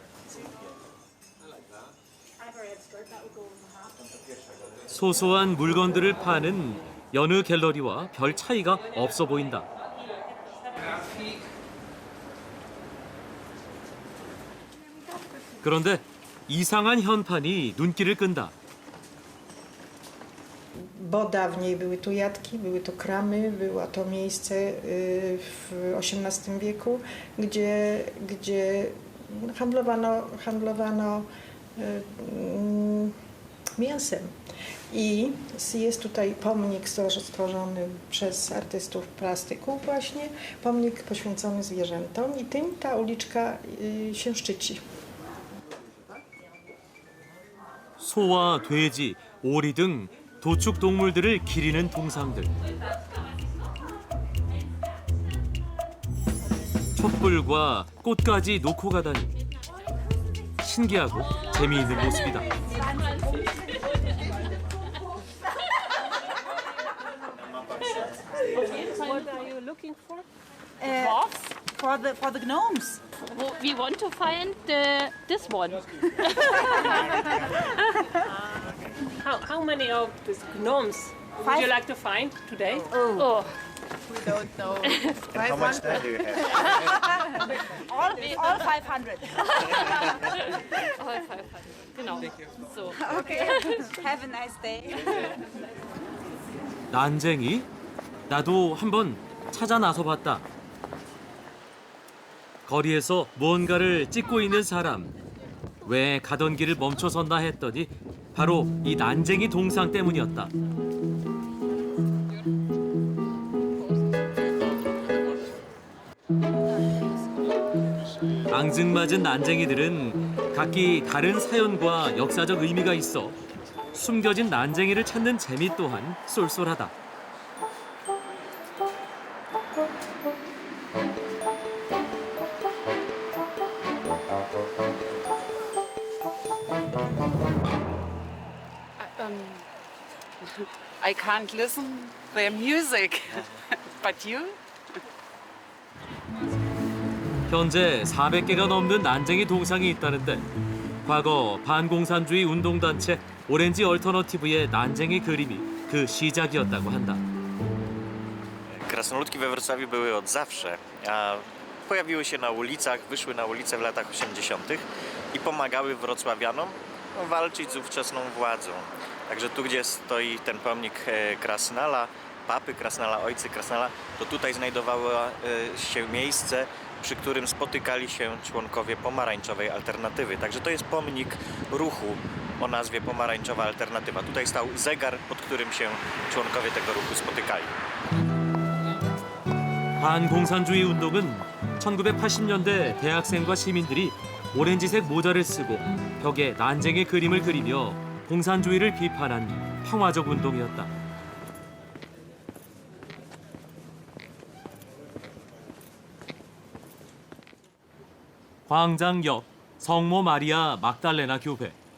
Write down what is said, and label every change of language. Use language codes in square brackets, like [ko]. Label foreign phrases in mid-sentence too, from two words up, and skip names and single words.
[ko] 소소한 물건들을 파는 여느 갤러리와 별 차이가 없어 보인다. 그런데 이상한 현판이 눈길을 끈다. [pl] Bo dawniej były tu jatki, były to kramy, było to miejsce w XVIII wieku, gdzie handlowano mięsem. I jest tutaj pomnik stworzony przez artystów plastyków właśnie, pomnik poświęcony zwierzętom i tym ta uliczka się szczyci. [ko] 소와 돼지, 오리 등 도축 동물들을 기리는 동상들. 촛불과 꽃까지 놓고 가다니 신기하고 재미있는 모습이다. [en] What are you looking for? For the gnomes. We want to find this one. How many of these gnomes Would you like to find today? Oh. We don't know. And how much time do you have? All 500. All 500. [de] Genau. [en] So. Okay. Have a nice day. [ko] 난쟁이? 나도 한번 찾아 나서 봤다. 거리에서 무언가를 찍고 있는 사람. 왜 가던 길을 멈춰섰나 했더니 바로 이 난쟁이 동상 때문이었다. 앙증맞은 난쟁이들은 각기 다른 사연과 역사적 의미가 있어 숨겨진 난쟁이를 찾는 재미 또한 쏠쏠하다. [en] I can't listen their music. But you? [ko] 현재 400개가 넘는 난쟁이 동상이 있다는데 과거 반공산주의 운동단체 오렌지 얼터너티브의 난쟁이 그림이 그 시작이었다고 한다. [pl] Krasnoludki we Wrocławiu były od zawsze, a pojawiły się na ulicach, wyszły na ulice w latach 80. i pomagały wrocławianom walczyć z ówczesną władzą. Także tu, gdzie stoi ten pomnik Krasnala, papy Krasnala, ojcy Krasnala, to tutaj znajdowało się miejsce, przy którym spotykali się członkowie pomarańczowej alternatywy. Także to jest pomnik ruchu o nazwie Pomarańczowa Alternatywa. Tutaj stał zegar, pod którym się członkowie tego ruchu spotykali. [ko] 반공산주의 운동은 1980년대 대학생과 시민들이 오렌지색 모자를 쓰고 벽에 난쟁이 그림을 그리며 공산주의를 비판한 평화적 운동이었다. 광장 옆 성모 마리아 막달레나 교회.